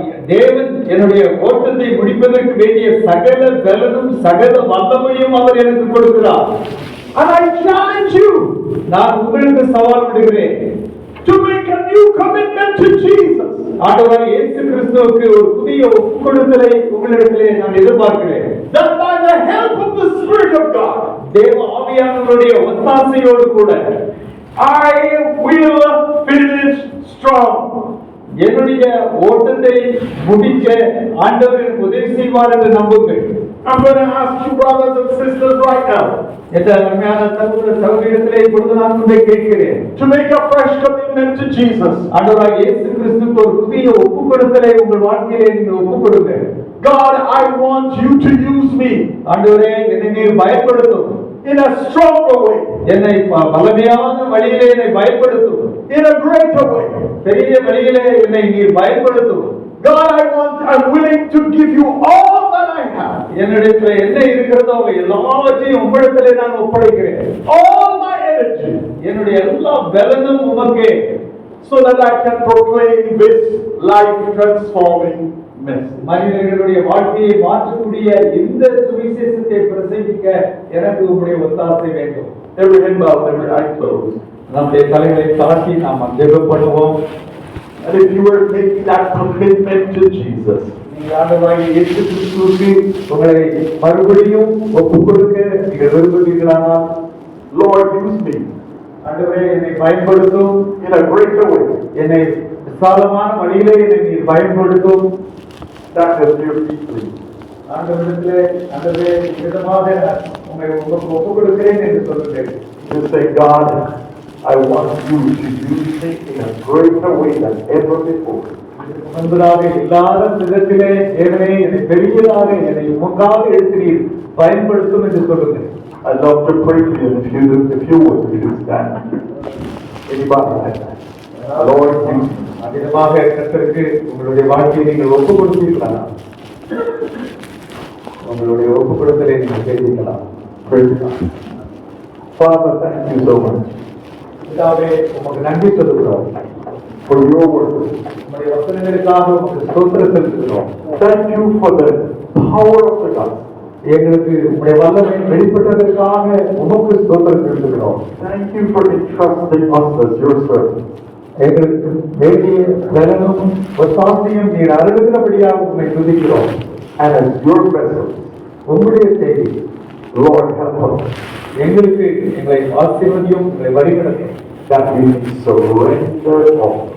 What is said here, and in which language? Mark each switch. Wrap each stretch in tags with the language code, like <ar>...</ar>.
<ta>தேவன் என்னுடைய ஓட்டத்தை முடிப்பதற்கு வேண்டிய சகல பலனும் சகல வல்லமையும் அவர் எனக்கு கொடுக்கிறார்.</ta> <en>And I challenge you,</en> <ta>நான் உங்களுக்கு சவால் விடுகிறேன்,</ta> <en>to make a new commitment to Jesus.</en> <ta>ஆண்டவராகிய இயேசு கிறிஸ்துவுக்கு ஒரு புதிய ஒப்புக்கொடுத்தலை உங்களிடத்திலே நான் எதிர்பார்க்கிறேன்.</ta> <en>That by the help of the Spirit of God,</en> <ta>தேவ ஆவியானவருடைய ஒத்தாசையோடு கூட</ta> <en>I will finish strong.</en> <ta>என்னுடைய ஓட்டத்தை முடிக்க ஆண்டவர் எனக்கு உதவி செய்வார் என்று நம்புங்கள்.</ta> <en>I'm going to ask you brothers and sisters right now,</en> <ta>இந்த அருமையான சகோதர சகோதரிகளே, இப்பொழுது நான் உங்களை கேட்கிறேன்,</ta> <en>to make a fresh commitment to Jesus.</en> <ta>ஆண்டவராகிய இயேசு கிறிஸ்துவுக்கு ஒரு புதிய ஒப்புக்கொடுத்தலை உங்கள் வாழ்க்கையிலே நீங்கள் ஒப்புக்கொடுங்க.</ta> <en>God, I want you to use me</en> <ta>ஆண்டவரே, என்னை நீர் பயன்படுத்தும்,</ta> <en>in a stronger way,</en> <ta>என்னை பலமையான வழியிலே என்னை பயன்படுத்தும்,</ta> <en>in a greater way.</en> <ta>பெரிய வழியிலே என்னை நீர் பயன்படுத்தும்.</ta> <en>God, I'm willing to give you all that I have.</en> <ta>என்னிடத்தில் என்ன இருக்கிறதோ அவை எல்லாவற்றையும் உம்மிடத்திலே நான் ஒப்படைக்கிறேன்.</ta> <en>All my energy,</en> <ta>என்னுடைய எல்லா பலனும் உமக்கே,</ta> <en>so that I can proclaim this life transforming message.</en> <ta>மனிதர்களுடைய வாழ்க்கையை மாற்றக்கூடிய இந்த சுவிசேஷத்தை பிரசங்கிக்க எனக்கு உம்முடைய ஒத்தாசை வேண்டும்.</ta> <en>Every hand bowed, every eye closed.</en> <ta>நம்முடைய தலைகளை தாழ்த்தி நாம் ஜெபம் பண்ணுவோம்.</ta> <en>And if you were making that commitment to Jesus,</en> <ta>நீங்கள் ஆண்டவராகிய இயேசு கிறிஸ்துவுக்கு உங்களை மறுபடியும் ஒப்புக்கொடுக்க நீங்கள் விரும்புகிறீர்களானால்,</ta> <en>Lord, use me</en> <ta>ஆண்டவரே என்னை பயன்படுத்தும்,</ta> <en>in a greater way.</en> <ta>என்னை விசாலமான வழியிலே என்னை நீர் பயன்படுத்தும்.</ta> <en>That is your feet, please.</en> <ta>ஆண்டவரிடத்திலே ஆண்டவரே விதமாக உங்களை உங்களுக்கு ஒப்புக்கொடுக்கிறேன் என்று சொல்லுங்கள்.</ta> <en>You say, God, I want you to use me in a greater way than ever before.</en> <ta>முன்பதாக இல்லாத விதத்திலே தேவனே என்னை பெரியதாக என்னை உமக்காக எடுக்கிறீர், பயன்படுத்தும் என்று சொல்லுங்கள்.</ta> <en>I'd love to pray for you if you would please stand. Anybody like that? Lord, use me.</en> <ta>அதிகமாக கர்த்தருக்கு உங்களுடைய வாழ்க்கையை நீங்கள் ஒப்புக் கொடுத்தீர்களா? உங்களுடைய ஒப்புக் கொடுத்தலை நீங்கள் தெரிவிக்கலாம்.</ta> <en>Praise God. Father, thank you so much</en> <ta>பிதாவே, உமக்கு நன்றி சொல்லுகிறோம்.</ta> <en>for your word.</en> <ta>உங்களுடைய வசனங்களுக்காக உமக்கு ஸ்தோத்திரம் செலுத்துகிறோம்.</ta> <en>Thank you for the power of the gospel.</en> <ta>எங்களுக்கு உங்களுடைய வல்லமை வெளிப்பட்டதற்காக உமக்கு ஸ்தோத்திரம் செலுத்துகிறோம்.</ta> <en>Thank you for entrusting us as your servants.</en> <ta>எங்களுக்கு வேண்டிய பலனும் ஒத்தாசையும் நீர் அருளுகிறபடியாக உம்மை துதிக்கிறோம்.</ta> <en>And as your vessels,</en> <ta>உங்களுடைய செய்தி</ta> <en>Lord, help us</en> <ta>எங்களுக்கு எங்களை ஆசீர்வதியும், எங்களை வழிநடத்தும்.</ta> <en>that we may surrender all.</en>